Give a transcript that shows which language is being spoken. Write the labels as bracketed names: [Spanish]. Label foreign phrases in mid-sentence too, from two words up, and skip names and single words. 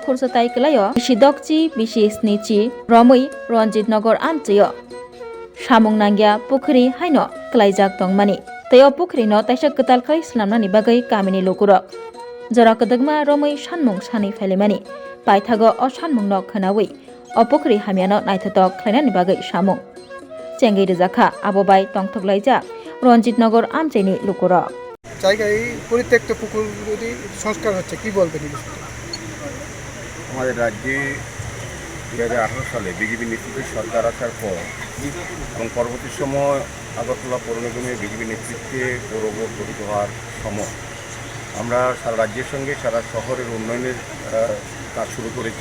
[Kok Borok] khursatai kelayo bisidokchi bisisnichi Romui Ranjit Nagar Amchayo samung nangya pukhri haino klaijak tongmani tayo pukhri no taisa katal khai slamnani bagai kamini lokurok jora kadagma Romui sanmung sani phalimani paithago o sanmung no khanawi o pukhri hamyano naithotok khlainani bagai samung Chengai Rejakha Abobai Tongthoklaijak Ranjit Nagar Amchaini Lukura [Bangla] জায়গায় পরিত্যক্ত পুকুরগুলি সংস্কার হচ্ছে কি বলবেন এই বিষয়টা? আমাদের রাজ্যে 2018 সালে বিজেপি নেতৃত্বে সরকার আসার পর এবং পরবর্তী সময় আগরতলা পৌর নিগমে বিজেপি নেতৃত্বে পৌরবোর্ড গঠিত হওয়ার সময় আমরা সারা রাজ্যের সঙ্গে সারা শহরের উন্নয়নের কাজ শুরু করেছি।